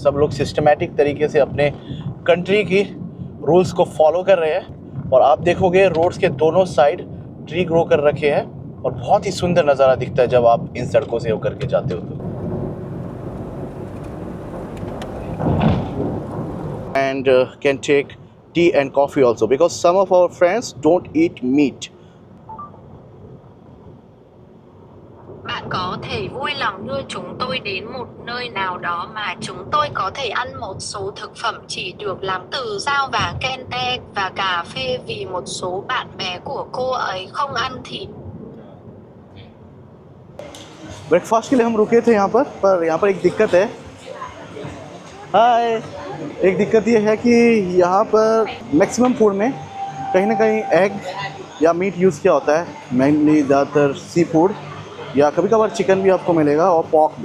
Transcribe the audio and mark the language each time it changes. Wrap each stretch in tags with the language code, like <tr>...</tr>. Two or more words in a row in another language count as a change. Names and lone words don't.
<hi>सब लोग सिस्टमैटिक तरीके से अपने कंट्री की रूल्स को फॉलो कर रहे हैं। और आप देखोगे रोड्स के दोनों</hi> <en>side tree grow</en> <hi>कर रखे हैं और बहुत ही सुंदर नज़ारा दिखता है जब आप इन सड़कों से होकर के जाते हो तो।</hi> <en>and can take tea and coffee also because some of our friends don't eat meat.</en> <vi>Bạn có thể vui lòng đưa chúng tôi đến một nơi nào đó mà chúng tôi có thể ăn một số thực phẩm chỉ được làm từ rau và kente và cà phê vì một số bạn bè của cô ấy không ăn thịt.</vi> <hi>ब्रेकफास्ट के लिए हम रुके थे यहाँ पर यहाँ पर एक दिक्कत है। हाय, एक दिक्कत ये है कि यहाँ पर</hi> <en>maximum food</en> <hi>में कहीं ना कहीं एग या मीट यूज़ किया होता है, मेनली ज़्यादातर सी फूड या कभी कभार चिकन भी आपको मिलेगा और पॉर्क भी।</hi>